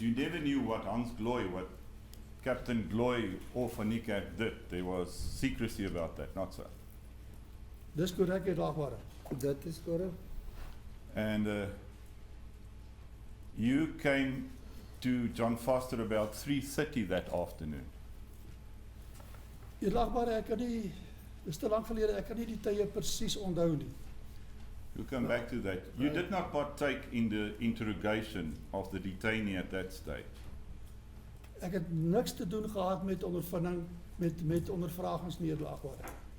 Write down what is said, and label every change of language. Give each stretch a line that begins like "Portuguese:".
English: You never knew what Hans Gloy, what Captain Gloy or Van Niekerk did. There was secrecy about that, not so.
Afrikaans: Dis korrek Edelagbare.
English: That is correct. And you came to John Foster about 3:30 that afternoon.
Afrikaans: Edelagbare, ek kan nie, dis te lank gelede, ek kan nie die tye presies onthou nie.
English: We'll come back to that. You did not partake in the interrogation of the detainee at that stage.
Afrikaans: Ek het niks te doen gehad met ondervinding, met ondervragings nie, edelagbare.